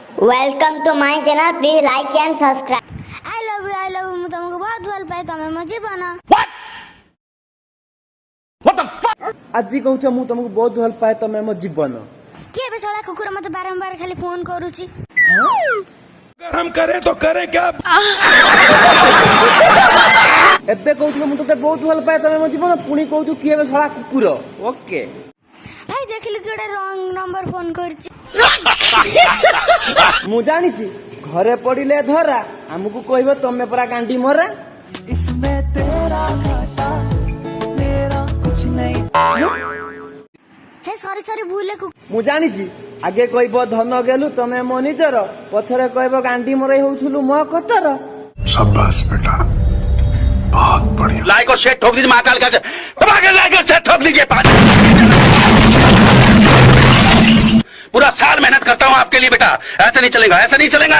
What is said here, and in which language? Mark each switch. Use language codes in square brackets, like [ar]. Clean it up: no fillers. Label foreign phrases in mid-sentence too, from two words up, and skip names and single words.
[en] Welcome to my channel, please like and subscribe. I love you [or] ମୁଁ ତମକୁ ବହୁତ ଭଲ ପାଏ ତମେ ମୋ ଜୀବନ। ଆଜି କହୁଛ ମୁଁ ତମକୁ ବହୁତ ଭଲ ପାଏ ତମେ ମୋ ଜୀବନ। କିଏ ବେ ଶଳା କୁକୁର ମତେ ବାରମ୍ବାର ଖାଲି ଫୋନ କରୁଛି। [hi] हम करें तो करें क्या? [or] ଏବେ କହୁଥିଲ ମୁଁ ତତେ ବହୁତ ଭଲ ପାଏ ତମେ ମୋ ଜୀବନ, ପୁଣି କହୁଛୁ କିଏ ଏବେ ଶଳା କୁକୁର। ଓକେ ଭାଇ ଦେଖିଲୁ କି ଗୋଟେ ରଙ୍ଗ ନମ୍ବର ଫୋନ କରିଛି। ମୁଁ ଜାଣିଛି ଘରେ ପଡିଲେ ଧରା, ଆମକୁ କହିବ ତମେ ପରା ଗାଣ୍ଡି ମରା। ହେ ସରି ଭୁଲେ ମୁଁ ଜାଣିଛି ଆଗେ କହିବ ଧନ ଗେଲୁ ତମେ ମୋ ନିଜର, ପଛରେ କହିବ ଗାଣ୍ଡି ମରେଇ ହଉଥିଲୁ ମୋ କତର। [hi] शाबाश बेटा, बहुत बढ़िया। लाइक और शेयर ठोक दीजिए महाकाल का लाइक और शेयर ठोक दीजिए। पूरा साल मेहनत करता हूँ आपके लिए बेटा, ऐसा नहीं चलेगा, ऐसा नहीं चलेगा।